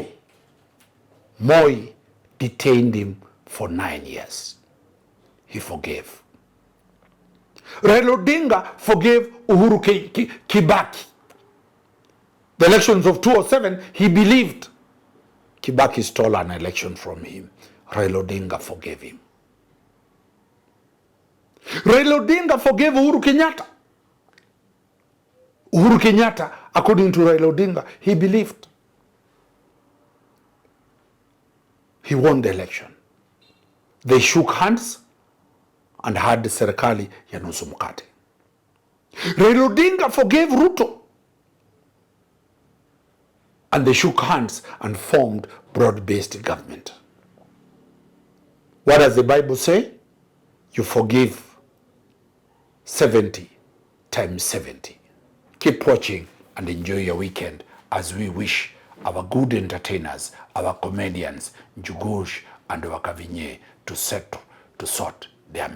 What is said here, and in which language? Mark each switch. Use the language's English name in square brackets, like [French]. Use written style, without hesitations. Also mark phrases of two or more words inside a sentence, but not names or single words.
[English] Moi detained him for 9 years. He forgave. Raila Odinga forgave Uhuru Kibaki. The elections of 2007, he believed Kibaki stole an election from him. Raila Odinga forgave him. Raila Odinga forgave Uhuru Kenyatta. Uhuru Kenyatta, according to Raila Odinga, he believed he won the election. They shook hands and had the [Swahili] serikali ya nusu mkate. [English] Raila Odinga forgave Ruto, and they shook hands and formed broad-based government. What does the Bible say? You forgive 70 times 70. Keep watching and enjoy your weekend as we wish our good entertainers, our comedians, Njugush and Wakavinye, to sort their mess.